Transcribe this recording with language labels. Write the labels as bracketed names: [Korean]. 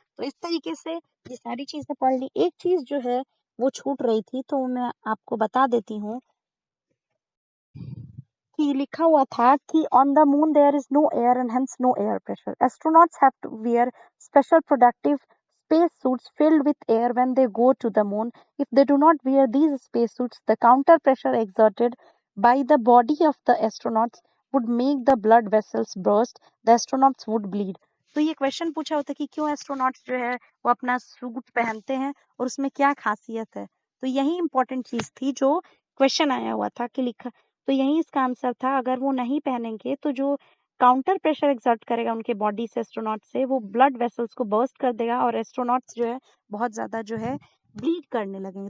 [Hindi] तो इस तरीके से ये सारी चीजें पढ़ ली। एक चीज जो है वो छूट रही थी तो मैं आपको बता देती हूँ कि लिखा हुआ था कि [English] On the moon there is no air and hence no air pressure, astronauts have to wear special productive space suits filled with air when they go to the moon. If they do not wear these space suits, the counter pressure exerted by the body of the astronauts would make the blood vessels burst. The astronauts would bleed. [Hindi] तो ये question पूछा होता है कि क्यों astronauts जो है वो अपना सूट पहनते हैं और उसमें क्या खासियत है? तो यही इंपॉर्टेंट चीज थी जो क्वेश्चन आया हुआ था कि लिखा, तो यही इसका आंसर था। अगर वो नहीं पहनेंगे तो जो काउंटर प्रेशर एक्सर्ट करेगा उनके बॉडी से एस्ट्रोनॉट से, वो ब्लड वेसल्स को बर्स्ट कर देगा और एस्ट्रोनॉट्स जो है बहुत ज्यादा जो है ब्लीड करने लगेंगे।